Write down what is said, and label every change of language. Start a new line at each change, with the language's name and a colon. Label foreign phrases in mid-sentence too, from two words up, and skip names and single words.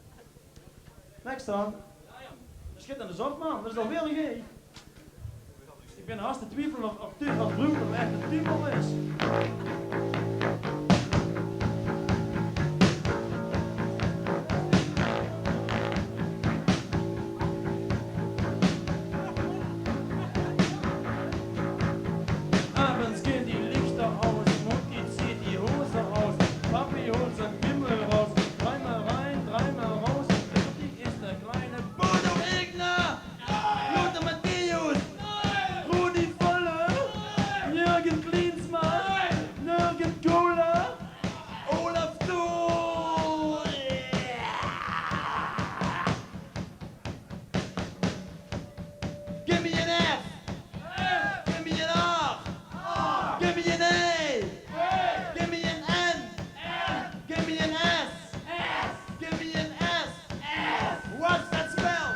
Dutch: Next dan. Schitterende zot, man. Dat is toch weer een G? Ik ben haast te twijfelen of Ruben echt een typo is.
German: Abends gehen die Lichter aus, Mutti zieht die Hose aus, Papi holt sein Bimmel raus, dreimal rein, dreimal raus, fertig ist der kleine Bodo Egner! Lothar Matthäus! Rudi Voller! Jürgen Klinsmann, Jürgen Kohler, Olaf Thun!
English: Give me an F! Give me an R! Give me an A! Give me an N! Give me an S! Give me an S! What's that spell?